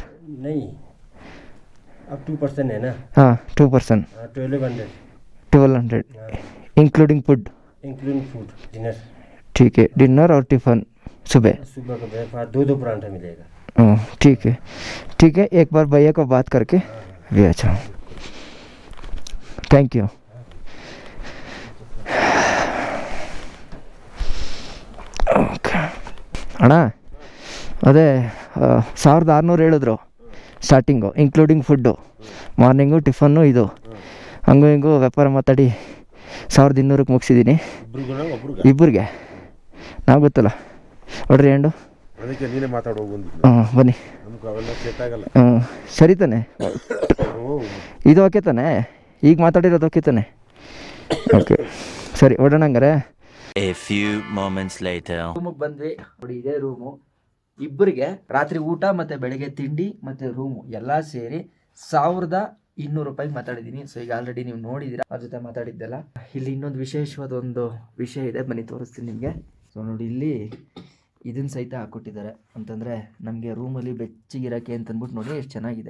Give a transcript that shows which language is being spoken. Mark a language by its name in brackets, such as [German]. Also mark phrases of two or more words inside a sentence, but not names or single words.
[Hindi] नहीं, अब 2% है ना। हाँ 2%, हाँ 1200 [English] 1200 including food, including food dinner. [Hindi] ठीक है, डिनर और टिफ़न सुबह। सुबह का ब्रेकफास्ट 2 परांठा मिलेगा। ठीक है ठीक है, एक बार भैया को बात करके भी अच्छा, [English] thank you. [Kannada] ಓಕೆ ಅಣ್ಣ, ಅದೇ 1600 ಹೇಳಿದ್ರು ಸ್ಟಾರ್ಟಿಂಗು, [English] including food, morning tiffin [Kannada] ಇದು, ಹಂಗೂ ಹಿಂಗೂ ವ್ಯಾಪಾರ ಮಾತಾಡಿ 1200ಕ್ಕೆ ಮುಗಿಸಿದ್ದೀನಿ ಇಬ್ಬರಿಗೆ. ನಾವು ಗೊತ್ತಲ್ಲ ಹೊಡ್ರಿ ಹ್ಯಾಂಡು. ಅದಕ್ಕೆ ನೀನೇ ಮಾತಾಡೋ ಬಂದು. ಬನ್ನಿ. ನಮ್ಗೆ ಅವೆಲ್ಲ ಸೆಟ್ ಆಗಲ್ಲ. ಸರಿ ತಾನೆ, ಇದು ಓಕೆ ತಾನೆ, ಈಗ ಮಾತಾಡಿರೋದು ಓಕೆ ತಾನೆ? ಓಕೆ ಸರಿ, ಹೊಡೋಣ ಹಂಗಾರೆ. [English] A few moments later. [Kannada] ರೂಮಿಗೆ ಬಂದ್ವಿ ನೋಡಿ, ಇದೇ ರೂಮು. ಇಬ್ಬರಿಗೆ ರಾತ್ರಿ ಊಟ ಮತ್ತು ಬೆಳಗ್ಗೆ ತಿಂಡಿ ಮತ್ತು ರೂಮು ಎಲ್ಲ ಸೇರಿ 1200 ರೂಪಾಯಿಗೆ ಮಾತಾಡಿದ್ದೀನಿ. ಸೊ ಈಗ ಆಲ್ರೆಡಿ ನೀವು ನೋಡಿದ್ದೀರಾ, ಅವ್ರ ಜೊತೆ ಮಾತಾಡಿದ್ದೆಲ್ಲ. ಇಲ್ಲಿ ಇನ್ನೊಂದು ವಿಶೇಷವಾದ ಒಂದು ವಿಷಯ ಇದೆ, ಬನ್ನಿ ತೋರಿಸ್ತೀನಿ ನಿಮಗೆ. ಸೊ ನೋಡಿ, ಇಲ್ಲಿ ಇದನ್ನು ಸಹಿತ ಹಾಕ್ಕೊಟ್ಟಿದ್ದಾರೆ, ಅಂತಂದರೆ ನಮಗೆ ರೂಮಲ್ಲಿ ಬೆಚ್ಚಗಿರೋಕ್ಕೆ ಅಂತಂದ್ಬಿಟ್ಟು ನೋಡಿ ಎಷ್ಟು ಚೆನ್ನಾಗಿದೆ.